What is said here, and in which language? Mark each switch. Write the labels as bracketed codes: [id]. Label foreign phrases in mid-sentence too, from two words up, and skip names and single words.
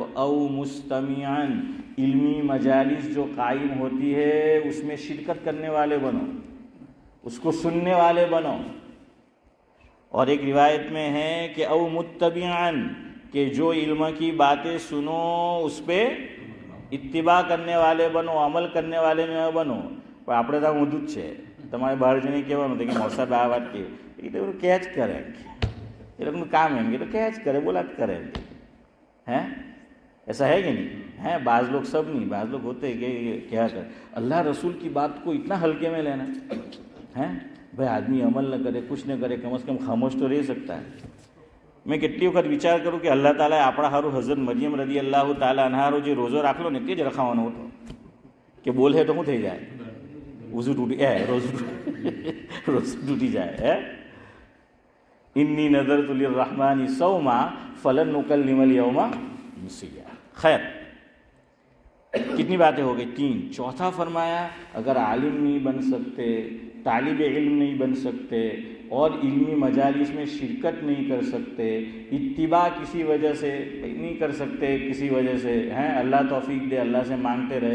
[ur] او مستمعن، علمی مجالس جو قائم ہوتی ہے اس میں شرکت کرنے والے بنو، اس کو سننے والے بنو۔ اور ایک روایت میں ہے کہ او متبعن، کہ جو علم کی باتیں سنو اس پہ اتباع کرنے والے بنو، عمل کرنے والے نہ بنو۔ [gu] પણ આપણે તો ઊંધું જ છે, તમારે બહાર જઈને કહેવાનું કે મોસાબ આ વાત કહી, એ તો કહે જ કરે, એ લોકોનું કામ એમ કે તો કહે જ કરે, બોલા જ કરે ہیں۔ [ur] ایسا ہے کہ نہیں ہے؟ بعض لوگ، سب نہیں، بعض لوگ ہوتے کہ کیا کر اللہ رسول کی بات کو اتنا ہلکے میں لینا ہے۔ بھائی آدمی عمل نہ کرے، کچھ نہ کرے، کم از کم خاموش تو رہ سکتا ہے۔ [gu] મેં કેટલી વખત વિચાર કરું કે અલ્લાહ તાલાએ આપણા હારું હઝરત મરિયમ [ar] رضي الله تعالى عنها [gu] જે રોજો રાખલો ને તે જ રખાવાનો હતો કે બોલે તો શું થઈ જાય, ઉઝુ તૂટી રોજુ તૂટી જાય. [ar] إني نذرت للرحمن صوما فلن أكلم اليوم إنسيا. [ur] خیر، کتنی باتیں ہو گئیں؟ 3. چوتھا فرمایا اگر عالم نہیں بن سکتے، طالب علم نہیں بن سکتے اور علمی مجالس میں شرکت نہیں کر سکتے، اتباع کسی وجہ سے نہیں کر سکتے، کسی وجہ سے ہیں، اللہ توفیق دے، اللہ سے مانگتے رہے.